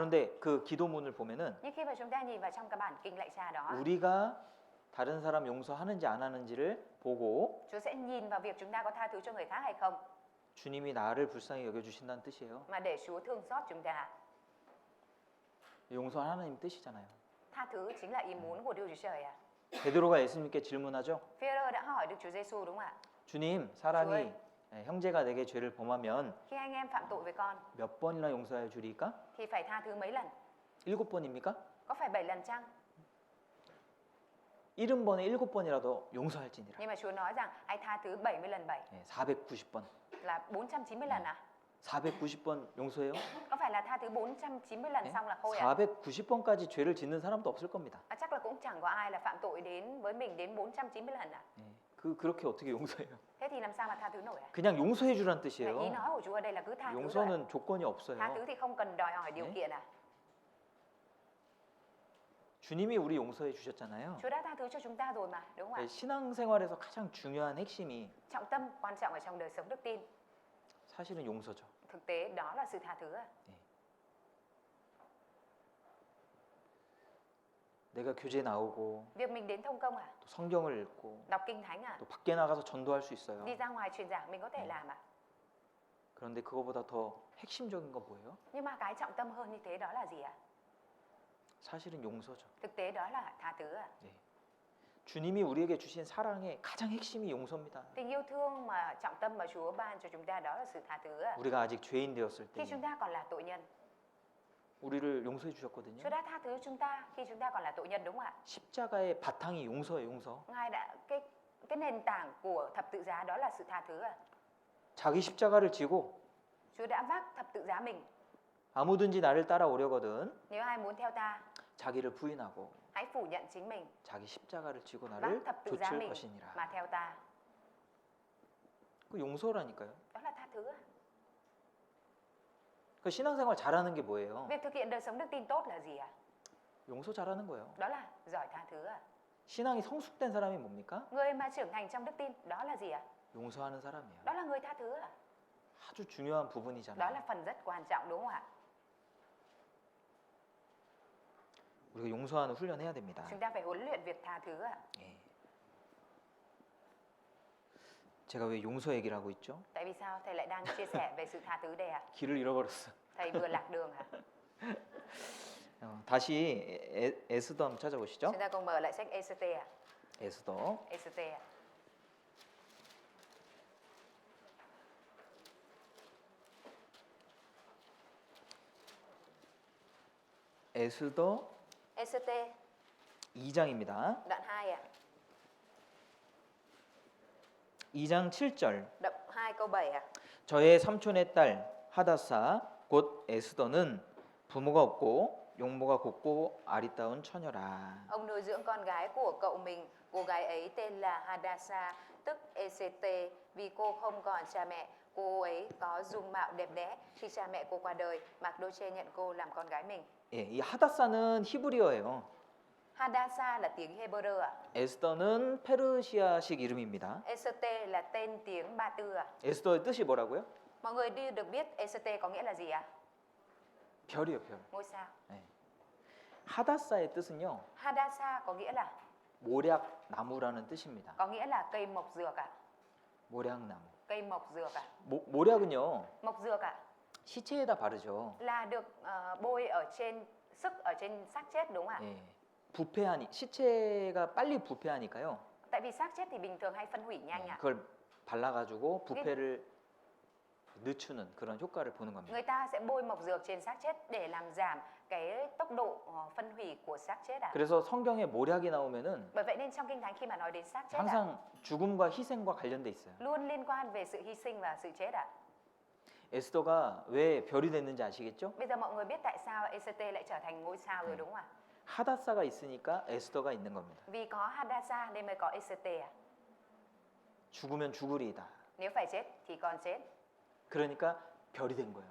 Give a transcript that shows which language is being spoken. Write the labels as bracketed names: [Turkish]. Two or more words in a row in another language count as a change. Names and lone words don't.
[Korean] 그런데 그 기도문을 보면은 [Vietnamese] Nhưng khi mà chúng ta nhìn vào trong cái bản kinh lạy Cha đó, [Korean] 우리가 다른 사람 용서하는지 안 하는지를 보고 [Vietnamese] Chúa sẽ nhìn vào việc chúng ta có tha thứ cho người khác hay không, [Korean] 주님이 나를 불쌍히 여겨 주신다는 뜻이에요. [Vietnamese] mà để Chúa thương xót chúng ta. [Korean] 용서 하나님 뜻이잖아요. [Vietnamese] Tha thứ chính là ý muốn của Đức Chúa Trời à? [Korean] 베드로가 예수님께 질문하죠. [Vietnamese] Phêrô đã hỏi Đức Chúa Giêsu đúng không ạ? [Korean] 주님, 사람이 형제가 내게 죄를 범하면 [Vietnamese] Khi anh em phạm tội với con [Korean] 몇 번이나 용서해 주리까? [Vietnamese] thì phải tha thứ mấy lần? [Korean] 7번입니까? [Vietnamese] Có phải 7 lần chăng? [Korean] 70번에 7번이라도 용서할지니라. [Vietnamese] Nhưng mà Chúa nói rằng hãy tha thứ 70 lần 7 [Korean] 490번. [Vietnamese] là 490 lần à? [Korean] 490번 용서해요? [Vietnamese] Có phải là tha thứ 490 lần xong là thôi à? [Korean] 490번까지 죄를 짓는 사람도 없을 겁니다. [Vietnamese] Chắc là cũng chẳng có ai là phạm tội đến với mình đến 490 lần à? [Korean] 그렇게 어떻게 용서해요? [Vietnamese] Thế thì làm sao mà tha thứ nổi à? [Korean] 그냥 용서해 주란 [Vietnamese] Ý [Korean] 뜻이에요. [Vietnamese] nói của Chúa ở đây là cứ tha thứ thôi à? [Korean] 용서는 조건이 [Vietnamese] Tha [Korean] 없어요. [Vietnamese] thứ thì không cần đòi hỏi điều [Korean] 네. [Vietnamese] kiện à? [Korean] 주님이 우리 용서해 주셨잖아요. [Vietnamese] Chúa đã tha thứ cho chúng ta rồi mà, đúng không ạ? [Korean] 신앙생활에서 가장 중요한 핵심이 [Vietnamese] Trọng tâm quan trọng ở trong đời sống đức tin, [Korean] 사실은 용서죠. [Vietnamese] thực tế đó là sự tha thứ à? [Korean] 내가 교제 나오고 [Vietnamese] Việc mình đến thông công à? [Korean] 또 성경을 읽고 [Vietnamese] Đọc kinh thánh à? [Korean] 또 밖에 나가서 전도할 수 있어요. [Vietnamese] Đi ra ngoài truyền giảng mình có thể làm à? [Korean] 그런데 그거보다 더 핵심적인 건 뭐예요? [Vietnamese] Nhưng mà cái trọng tâm hơn như thế đó là gì ạ? [Korean] 사실은 용서죠. [Vietnamese] Thực tế đó là tha thứ à? [Korean] 주님이 우리에게 주신 사랑의 가장 핵심이 용서입니다. [Vietnamese] Tình yêu thương mà trọng tâm mà Chúa ban cho chúng ta đó là sự tha thứ à? [Korean] 우리가 아직 죄인 되었을 때 [Vietnamese] Khi chúng ta còn là tội nhân, [Korean] 우리를 용서해 주셨거든요. [Vietnamese] Chúa đã tha thứ chúng ta khi chúng ta còn là tội nhân đúng không ạ? [Korean] 십자가의 바탕이 용서예요, 용서. [Vietnamese] Ngài đã cái nền tảng của thập tự giá đó là sự tha thứ à? [Korean] 자기 십자가를 지고 [Vietnamese] Chúa đã vác thập tự giá mình. [Korean] 아무든지 나를 따라오려거든 [Vietnamese] Nếu ai muốn theo ta, [Korean] 자기를 부인하고 [Vietnamese] hãy phủ nhận chính mình, [Korean] 자기 십자가를 지고 [Vietnamese] vác [Korean] 나를 [Vietnamese] thập tự giá [Korean] 좇을 [Vietnamese] mình [Korean] 것이니라. [Vietnamese] mà theo ta. [Korean] 그 용서라니까요. [Vietnamese] Đó là tha thứ à? [Korean] 그 신앙생활 잘하는 게 뭐예요? [Vietnamese] Việc thực hiện đời sống đức tin tốt là gì ạ? [Korean] 용서 잘하는 거예요. [Vietnamese] Đó là giỏi tha thứ à? [Korean] 신앙이 성숙된 사람이 뭡니까? [Vietnamese] Người mà trưởng thành trong đức tin đó là gì ạ? [Korean] 용서하는 사람이에요. [Vietnamese] Đó là người tha thứ à? [Korean] 아주 중요한 [Vietnamese] Đó [Korean] 부분이잖아요. [Vietnamese] là phần rất quan trọng đúng không ạ? [Korean] 우리가 용서하는 훈련해야 됩니다. [Vietnamese] Chúng ta phải huấn luyện việc tha thứ ạ. [Korean] 예. 제가 왜 용서 얘기를 하고 있죠? [Vietnamese] Tại vì sao thầy lại đang chia sẻ về sự tha thứ đây ạ? [Korean] 길을 잃어버렸어. [Vietnamese] Thầy vừa lạc đường hả? [Korean] 다시 에스더 한번 찾아보시죠. [Vietnamese] Chúng ta cùng mở lại sách ECT ạ. [Korean] 에스더 [Vietnamese] ECT ạ. [Korean] 에스더 [Vietnamese] ECT [Korean] 2장입니다. [Vietnamese] đoạn 2 ạ. [Korean] 2장 7절. [Vietnamese] Đoạn 2 câu 7 ạ. [Korean] 저의 삼촌의 딸 하다사 곧 에스더는 부모가 없고 용모가 곱고 아리따운 처녀라. [Vietnamese] Ông nuôi dưỡng con gái của cậu mình, cô gái ấy tên là Hadassah, tức ECT, vì cô không còn cha mẹ. Cô ấy có dung mạo đẹp đẽ. Khi cha mẹ cô qua đời, Magdoche nhận cô làm con gái mình. [Korean] 예, 이 하다사는 히브리어예요. [Vietnamese] Hadassah là tiếng Hebrew ạ. [Korean] 에스더는 페르시아식 이름입니다. [Vietnamese] ECT là tên tiếng Ba Tư ạ. [Korean] 에스더의 뜻이 뭐라고요? [Vietnamese] Mọi người được biết ECT có nghĩa là gì ạ? [Korean] 별이요, 별. [Vietnamese] Ngôi sao. [Korean] 네. 하다사의 뜻은요, [Vietnamese] Hadassah có nghĩa là [Korean] 모략 나무라는 뜻입니다. [Vietnamese] có nghĩa là cây mộc dược ạ. [Korean] 모략나무. [Vietnamese] Cây mộc dược ạ. [Korean] 모략은요, [Vietnamese] Mộc dược ạ [Korean] 시체에다 바르죠. [Vietnamese] là được bôi ở trên ở trên xác chết đúng không ạ? [Korean] 예. 부패하니 시체가 빨리 부패하니까요. [Vietnamese] Tại vì xác chết thì bình thường hay phân hủy nhanh ạ. [Korean] 그걸 발라가지고 부패를 늦추는 그런 효과를 보는 겁니다. [Vietnamese] Người ta sẽ bôi mộc dược trên xác chết để làm giảm cái tốc độ phân hủy của xác chết ạ. [Korean] 그래서 성경에 모략이 나오면은 [Vietnamese] Bởi vậy nên trong kinh thánh khi mà nói đến xác chết ạ, [Korean] 항상 죽음과 희생과 관련돼 있어요. [Vietnamese] luôn liên quan về sự hy sinh và sự chết ạ. [Korean] 에스더가 왜 별이 됐는지 아시겠죠? [Vietnamese] Bây giờ mọi người biết tại sao ECT lại trở thành ngôi sao rồi đúng không ạ? [Korean] 하다사가 있으니까 에스더가 있는 겁니다. [Vietnamese] Vì có Hadassah nên mới có ECT ạ. [Korean] 죽으면 죽으리이다. [Vietnamese] Nếu phải chết thì còn chết. [Korean] 그러니까 별이 된 거예요.